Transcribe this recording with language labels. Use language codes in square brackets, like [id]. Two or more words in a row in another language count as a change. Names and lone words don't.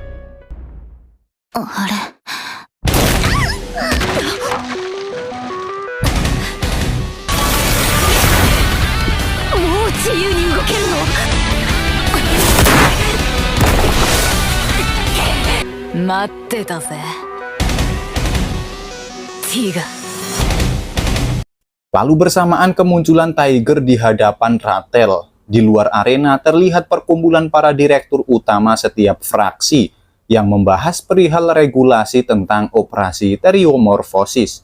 [ja] あれもう自由に動けるの？待ってたぜ Tiga. [id] Lalu bersamaan kemunculan Tiger di hadapan Ratel. Di luar arena terlihat perkumpulan para direktur utama setiap fraksi yang membahas perihal regulasi tentang operasi teriomorfosis.